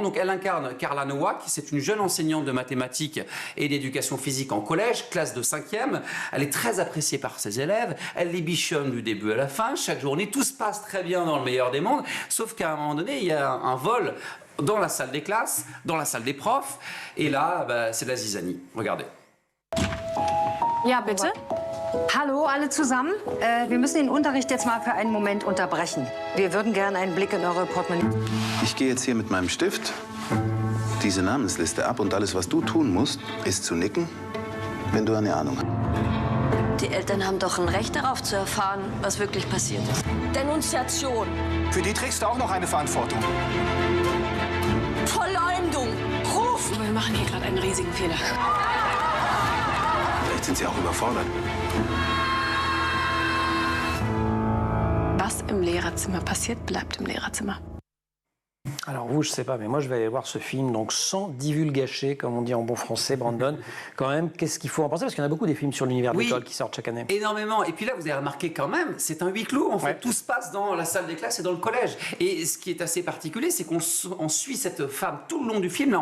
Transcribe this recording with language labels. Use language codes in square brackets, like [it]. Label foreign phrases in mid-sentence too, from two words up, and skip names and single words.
[fr] Donc, elle incarne Carla Nowak, qui c'est une jeune enseignante de mathématiques et d'éducation physique en collège, classe de 5e. Elle est très appréciée par ses élèves. Elle les bichonne du début à la fin. Chaque journée, tout se passe très bien dans le meilleur des mondes. Sauf qu'à un moment donné, il y a un vol dans la salle des classes, dans la salle des profs. Et là, c'est la zizanie. Regardez. [de] Ja, bitte? Hallo, alle zusammen. Wir müssen den Unterricht jetzt mal für einen Moment unterbrechen. Wir würden gerne einen Blick in eure Portemonnaie. Ich gehe jetzt hier mit meinem Stift diese Namensliste ab und alles, was du tun musst, ist zu nicken, wenn du eine Ahnung hast. Die Eltern haben doch ein Recht darauf zu erfahren, was wirklich passiert ist. Denunziation. Für die trägst du auch noch eine Verantwortung. Verleumdung. Ruf. Wir machen hier gerade einen riesigen Fehler. Vielleicht sind sie auch überfordert. Was im Lehrerzimmer passiert, bleibt im Lehrerzimmer. [fr] Alors vous, je sais pas, mais moi je vais aller voir ce film, donc sans divulgacher, comme on dit en bon français, Brandon. Quand même, qu'est-ce qu'il faut en penser? Parce qu'il y en a beaucoup des films sur l'univers de l'école qui sortent chaque année. Énormément. Et puis là, vous avez remarqué quand même, c'est un huis clos. En fait, tout se passe dans la salle des classes et dans le collège. Et ce qui est assez particulier, c'est qu'on suit cette femme tout le long du film.